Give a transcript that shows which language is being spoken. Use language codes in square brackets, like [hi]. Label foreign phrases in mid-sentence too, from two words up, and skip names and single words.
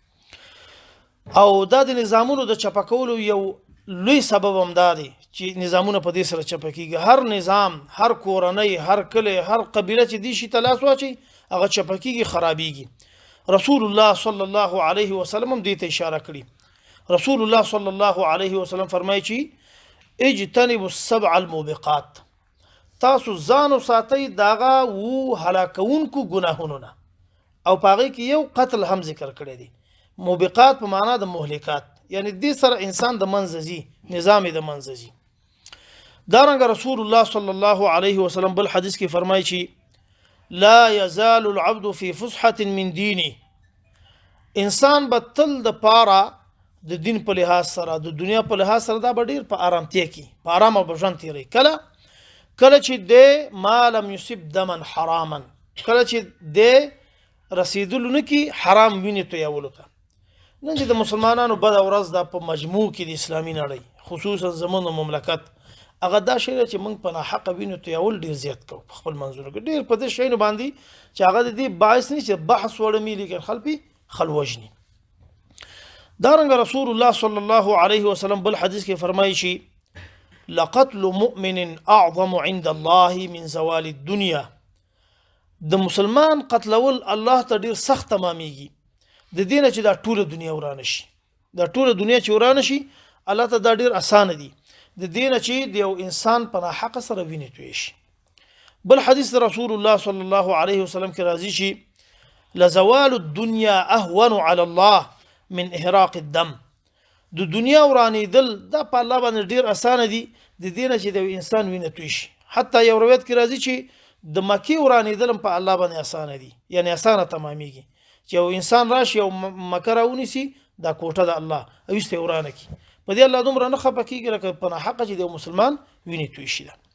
[ps] او دا د نظامونو د چپه کولو یو لوی سبب هم دا دی چې نظامونه په دې سره چپه کیږي. هر نظام، هر کورنۍ، هر کلی، هر قبیله چې دې شي ته لاس واچي هغه چپه کیږي، خرابیږي. رسول الله [ar] صلی الله علیه وسلم [ps] هم دې ته اشاره کړي. رسول الله [ar] صلی الله علیه وسلم [ps] فرمایي چې [ar] اجتنبوا السبع الموبقات، [ps] تاسو ځان وساتئ دغه و هلاکونکو ګناهونو نه، او په هغې کې یو قتل هم ذکر کړی دی. موبقات په معنا د مهلکات، یعنی دې سره انسان د منځه ځي، نظام د منځه ځي. دارنګه رسول الله [ar] صلی الله علیه وسلم [ps] بل حدیث کې فرمایي چې [ar] لا یزال العبد فی فسحة من دینه، [ps] انسان به تل د پاره د دین په لحاظ سره، د دنیا په لحاظ سره دا به ډېر په ارامتیا کې په ارامه به ژوند تېروي. کله چې د [ar] ما لم یصب دما حراما، [ps] کله چې د رسیدلو نه کې حرام وینې تویولو ته. نن چې د مسلمانانو بده ورځ دا په مجموع کې د اسلامي نړۍ خصوصا زمونږ مملکت هغه دا شی دی چې موږ په ناحقه وینو تویول ډېر زیات کوو په خپل منځونو کې، ډېر په دې شیانو باندې چې هغه د دې باعث نه چې بحث وړمي لیکن خلک خلوجني. دارنګه رسول الله [ar] صلی الله علیه وسلم [ps] بل حدیث کې فرمایي چې [ar] لقتل مؤمن اعظم عند الله من زوال الدنيا، [ps] د مسلمان قتلول الله ته ډیر سخت تمامېږي د دینه چې دا ټوله دنیا ورانه شي، دا ټوله دنیا چې ورانه شي الله ته دا ډیر اسانه دي د دینه چې د یو انسان په ناحقه سره وینې توی شي. بل حدیث رسول الله [ar] صلی الله علیه وسلم [ps] کې راځي چې [ar] لزوال الدنيا اهون على الله من احراق الدم، [ps] د دنیا ورانېدل دا په الله باندې ډیر اسانه دي د دینه چې د انسان وینې توی شي. حتی یو روایت کې راځي چې د مکی ورانېدل په الله باندې اسانه دي، یعنی اسانه تمامېږي چې یو انسان راشي او مکه راونیسي دا کوټه د الله او ایسته ورانه کی، په دې الله دومره نه خفه کېږي لکه په ناحقه چې د مسلمان وینې توی شي.